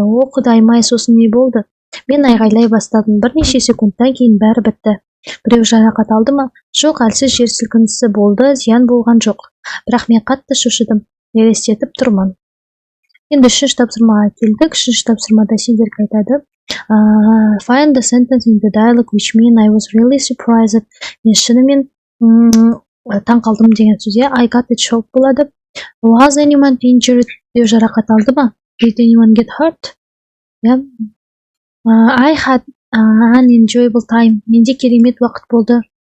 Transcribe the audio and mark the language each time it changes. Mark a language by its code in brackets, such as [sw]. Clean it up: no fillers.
[kk] О құдайым-ай, сосын не болды? Мен айғайлай бастадым. Бірнеше секундтан кейін бәрі бітті. Біреу жарақат алды ма? Жоқ, әлсіз жер сілкінісі болды, зиян болған жоқ. Бірақ мен қатты шошыдым. Елестетіп тұрмын. Енді үшінші тапсырмаға келдік. Үшінші тапсырмада сендерге айтады. [en] Find the sentence in the dialogue which mean I was really surprised. [kk] Мен шынымен таң қалдым деген сөзде [en] I got it shocked [kk] болады. [en] Was anyone injured? [kk] Біреу жарақат алды ма? [en] Did anyone get hurt? I had an enjoyable time. [kk] Менде керемет уақыт болды.